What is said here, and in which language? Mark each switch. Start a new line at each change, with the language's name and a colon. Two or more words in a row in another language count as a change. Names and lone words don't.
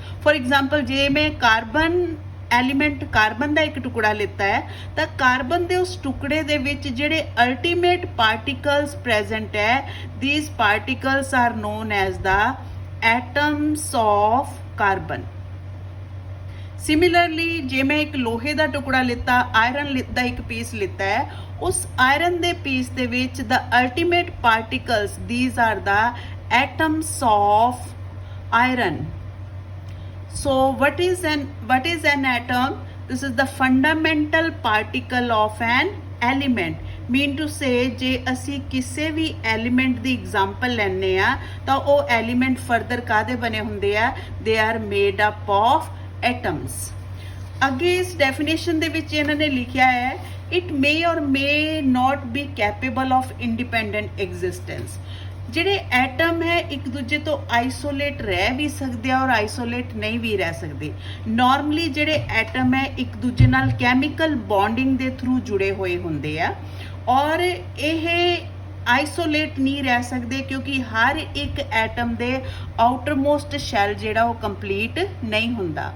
English: for example
Punjabi: ਜੇ ਮੈਂ ਕਾਰਬਨ ਦਾ ਇੱਕ ਟੁਕੜਾ ਲਿੱਤਾ ਹੈ ਤਾਂ ਕਾਰਬਨ ਦੇ ਉਸ ਟੁਕੜੇ ਦੇ ਵਿੱਚ ਜਿਹੜੇ
English: ultimate particles present
Punjabi: ਹੈ,
English: these particles are known as the atoms of carbon.
Punjabi: ਸਿਮਿਲਰਲੀ ਜੇ ਮੈਂ ਇੱਕ ਲੋਹੇ ਦਾ ਟੁਕੜਾ ਲਿੱਤਾ, ਆਇਰਨ ਦਾ ਇੱਕ ਪੀਸ ਲਿੱਤਾ ਹੈ, ਉਸ ਆਇਰਨ ਦੇ ਪੀਸ ਦੇ ਵਿੱਚ
English: the ultimate particles, these are the atoms of iron। So what is an atom? This is the fundamental particle of an element। Mean to say
Punjabi: ਜੇ ਅਸੀਂ ਕਿਸੇ ਵੀ ਐਲੀਮੈਂਟ ਦੀ ਐਗਜ਼ਾਮਪਲ ਲੈਂਦੇ ਆ ਤਾਂ ਉਹ
English: element further
Punjabi: ਕਾਹਦੇ ਬਣੇ ਹੁੰਦੇ ਆ?
English: They are made up of atoms।
Punjabi: ਅੱਗੇ ਇਸ ਡੈਫੀਨੇਸ਼ਨ ਦੇ ਵਿੱਚ ਇਹਨਾਂ ਨੇ ਲਿਖਿਆ ਹੈ
English: it may or may not be capable of independent existence।
Punjabi: ਜਿਹੜੇ ਐਟਮ ਹੈ ਇੱਕ ਦੂਜੇ ਤੋਂ ਆਈਸੋਲੇਟ ਰਹਿ ਵੀ ਸਕਦੇ ਆ ਔਰ ਆਈਸੋਲੇਟ ਨਹੀਂ ਵੀ ਰਹਿ ਸਕਦੇ। ਨਾਰਮਲੀ ਜਿਹੜੇ ਐਟਮ ਹੈ ਇੱਕ ਦੂਜੇ ਨਾਲ
English: chemical bonding
Punjabi: ਦੇ ਥਰੂ ਜੁੜੇ ਹੋਏ ਹੁੰਦੇ ਆ ਔਰ ਇਹ ਆਈਸੋਲੇਟ ਨਹੀਂ ਰਹਿ ਸਕਦੇ ਕਿਉਂਕਿ ਹਰ ਇੱਕ ਐਟਮ ਦੇ
English: outermost shell
Punjabi: ਜਿਹੜਾ ਉਹ ਕੰਪਲੀਟ ਨਹੀਂ ਹੁੰਦਾ।